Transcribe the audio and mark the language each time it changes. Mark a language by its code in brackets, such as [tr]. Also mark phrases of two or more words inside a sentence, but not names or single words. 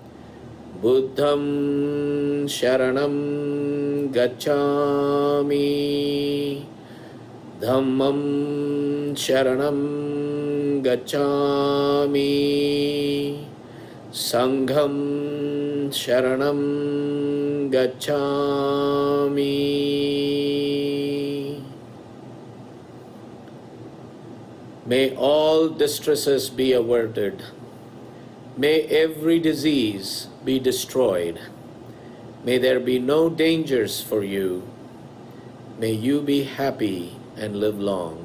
[pi] Buddham sharanam gacchami Dhammam sharanam gacchami Sangham sharanam gacchami. [en] May all distresses be averted. May every disease be destroyed. May there be no dangers for you. May you be happy and live long.